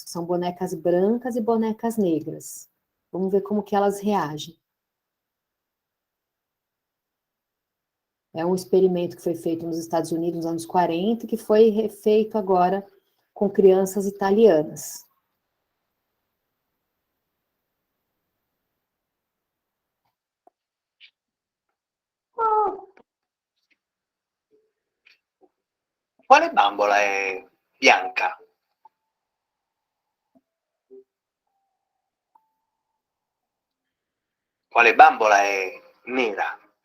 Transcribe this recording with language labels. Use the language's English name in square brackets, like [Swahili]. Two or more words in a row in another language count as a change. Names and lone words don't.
[Portuguese] São bonecas brancas e bonecas negras. Vamos ver como que elas reagem. É um experimento que foi feito nos Estados Unidos nos anos 40, que foi refeito agora com crianças italianas. [Italian] Quale bambola è bianca? Quale bambola è nera?